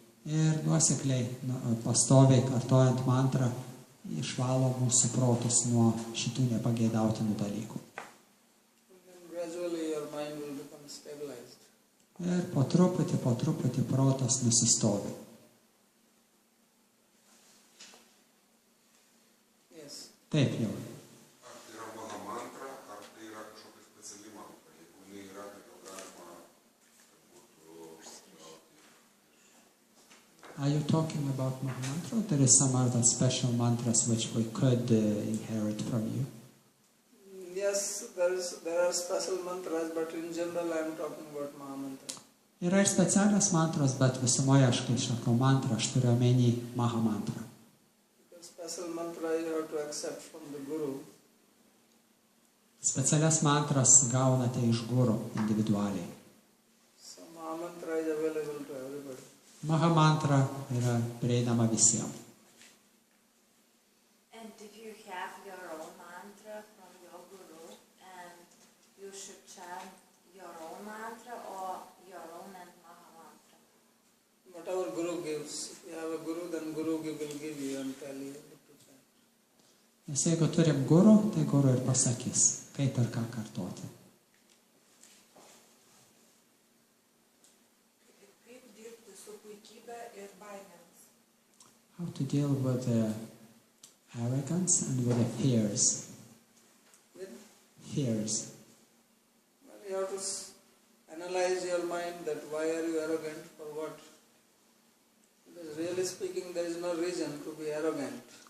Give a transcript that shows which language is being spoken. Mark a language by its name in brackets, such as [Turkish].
[Lithuanian] Ir nuosekliai, pastoviai kartojant mantrą, išvalo mūsų protus nuo šitų nepageidautinų dalykų. [English] And then gradually your mind will become stabilized. [Lithuanian] Ir po truputį protas nusistovi. [English] Yes. [Lithuanian] Taip jau. Ar tai yra mano mantra, ar tai yra kažkokia speciali mantra? Jeigu jinai yra, tai gal galima, kad būtų [English] Are you talking about Mahamantra? Or there is some other special mantras which we could inherit from you? Yes, there are special mantras, but in general I am talking about Mahamantra. [Lithuanian] Yra ir specialios mantros, bet visumoje aš kai šakau mantrą, aš turiu omeny Mahamantrą. [English] Because special mantra you have to accept from the Guru. [Lithuanian] Specialias mantras gaunate iš guru individualiai. [English] So Mahamantra is available to everybody. [Lithuanian] Mahamantra yra prieinama visiems. [English] And if you have your own mantra from your guru, and you should chant your own mantra or your own and Maha mantra. Whatever Guru gives. If you have a Guru, then Guru will give you and tell you what to chant. [Lithuanian] Nes jeigu turim guru, tai guru ir pasakys, kaip ir ką kartoti. Kaip dirbti su puikybė ir baimėmis? [English] How to deal with arrogance and with the fears. With, Fears. well, you have to analyze your mind that why are you arrogant, for what? Because really speaking, there is no reason to be arrogant.